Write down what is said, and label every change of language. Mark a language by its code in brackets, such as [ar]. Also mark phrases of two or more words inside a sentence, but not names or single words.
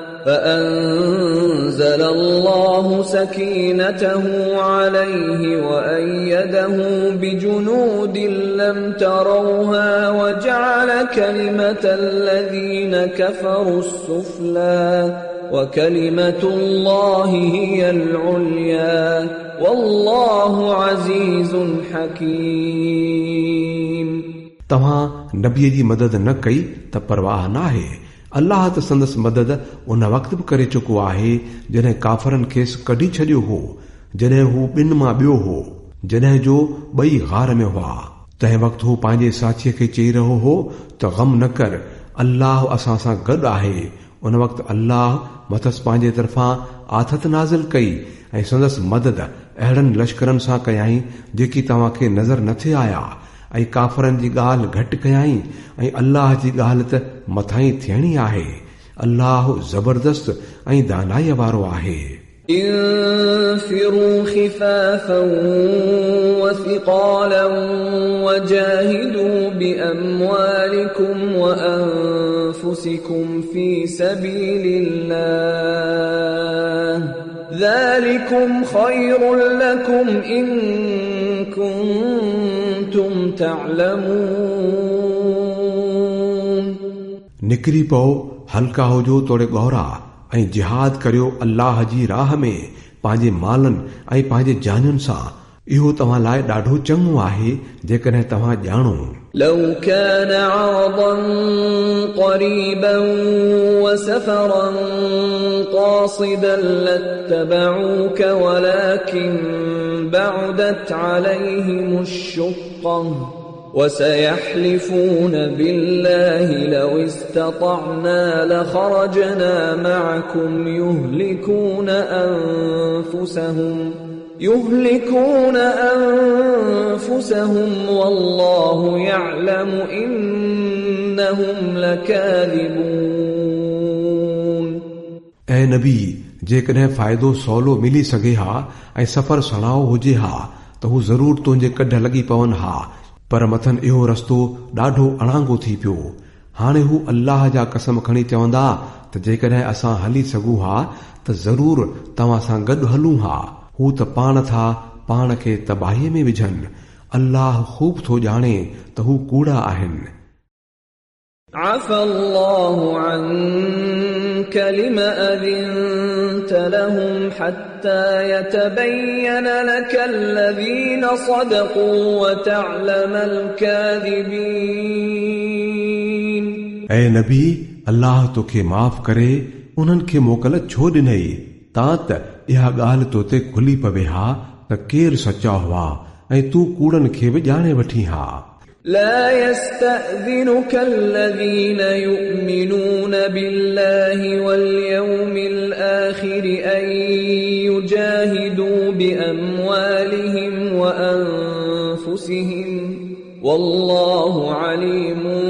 [ar] فأنزل الله سكينته عليه وأيده بجنود لم تروها وجعل كلمة الذين كفروا السفلى وكلمة الله هي العليا والله عزيز حكيم. [sd] तव्हां नबीअ जी मदद न कई त परवाह नाहे. अल्लाह त संदसि मदद उन वक़्तु बि करे चुको आहे जॾहिं काफ़रनि खेसि कढी छॾियो हो, जॾहिं हू ॿिनि मां ॿियो हो, जॾहिं जो ॿई गार में हुआ. तंहिं वक़्तु हू पंहिंजे साथीअ खे चई रहियो हो त ग़म न कर, अल्लाह असां सां गॾु आहे. उन वक़्तु अल्लाह मथसि पंहिंजे तरफ़ां आथत नाज़िल कई ऐं संदसि मदद अहिड़नि लश्करनि सां कयाई जेकी तव्हांखे नज़र न थे आया ऐं काफ़रनि जी ॻाल्हि घटि कयाई ऐं अल्लाह जी ॻाल्हि त मथां ई थियणी आहे. अल्लाह ज़बरदस्त ऐं दानाईअ वारो आहे. [ar] انفروا خفافا وثقالا وجاهدوا بأموالكم وأنفسكم في سبيل الله ذلكم خير لكم إن كنتم تعلمون. [sd] निकिरी पओ, हल्का हुजो तोड़े गौरा ऐं जिहाद करियो अल्लाह जी राह में पंहिंजे मालनि ऐं पंहिंजे जानियुनि सां. इहो तव्हां लाइ ॾाढो चङो आहे जेकॾहिं तव्हां ॼाणो. [ar] لو كان عرضا قريبا وسفرا قاصدا لاتبعوك ولكن بعدت عليهم الشقة وسيحلفون بالله لو استطعنا لخرجنا معكم يهلكون أنفسهم والله يعلم إنهم لكاذبون. [sd] ऐ नबी, जेकॾहिं फ़ाइदो सवलो मिली सघे हा ऐं सफ़र सणाओ हुजे हा त हू ज़रूर तुंहिंजे कढ लॻी पवनि हा, पर मथनि इहो रस्तो ॾाढो अणांगो थी पियो. हाणे हू अल्लाह जा कसम खणी चवंदा त जेकॾहिं असां हली सघूं हा त ज़रूर तव्हां सां गॾु हलूं हा. हू त पाण था पाण खे तबाहीअ में विझनि. अल्लाह ख़ूब थो ॼाणे त हू कूड़ा आहिनि. [ar] عفى الله عنك لما أذنت لهم حتى يتبين لك الذين صدقوا وتعلم الكاذبين. [sd] ऐ नबी, अल्लाह तोखे माफ़ करे उन्हनि खे मोकल छो ॾिनई तां त इहा ॻाल्हि तो ते खुली पवे हा त केरु सचा हुआ ऐं तूं कूड़नि खे बि ॼाणे वठी हा. [ar] لا يستأذنك الذين يؤمنون بالله واليوم الآخر أن يجاهدوا بأموالهم وأنفسهم والله عليم